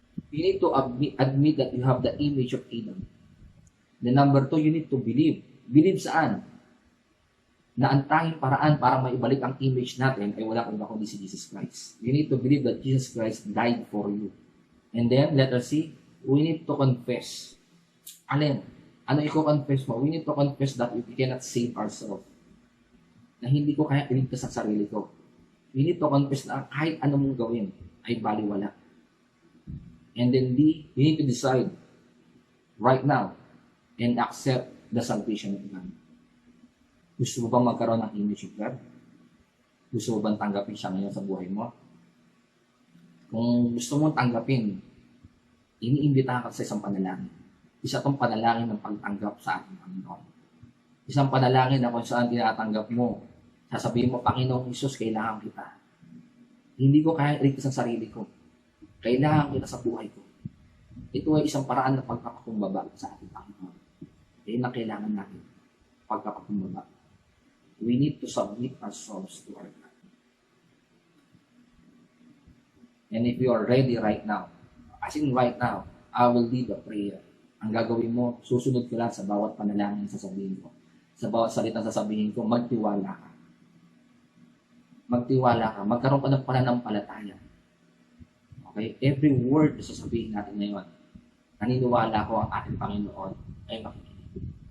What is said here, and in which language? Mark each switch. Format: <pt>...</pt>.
<en>You need to admit that you have the image of Adam. The number 2, you need to believe</en> <tl>Believe saan? Na ang tanging paraan para maibalik ang image natin ay wala kang kundi si Jesus Christ.</tl> <en>You need to believe that Jesus Christ died for you. And then, letter C, we need to confess. Alin? Ano i-confess mo? We need to confess that we cannot save ourselves. Na hindi ko kaya iligtas sa sarili ko. We need to confess na kahit ano mong gawin ay baliwala. And then D, you need to decide right now and accept the salvation of God.</en> <tl>Gusto mo bang magkaroon ng image of God? Gusto mo bang tanggapin siya ngayon sa buhay mo? Kung gusto mong tanggapin, iniimbita ka sa isang panalangin. Isa itong panalangin ng pagtanggap sa ating Panginoon. Isang panalangin na kung saan tinatanggap mo, sasabihin mo, Panginoong Hesus, kailangan kita. Hindi ko kaya iligtas ang sarili ko. Kailangan kita sa buhay ko. Ito ay isang paraan ng pagkapakumbaba sa ating Panginoon. Yan ang kailangan natin. Pagkapakumbaba.</tl> <en>We need to submit ourselves to our God. And if you are ready right now, as in right now, I will lead the prayer.</en> <tl>Ang gagawin mo, susunod ko lang sa bawat panalangin sasabihin ko. Sa bawat salitang sasabihin ko, magtiwala ka. Magtiwala ka. Magkaroon ka ng pananampalataya. Okay? Every word na sasabihin natin ngayon, naniniwala ko ang ating Panginoon ay makikinig.</tl>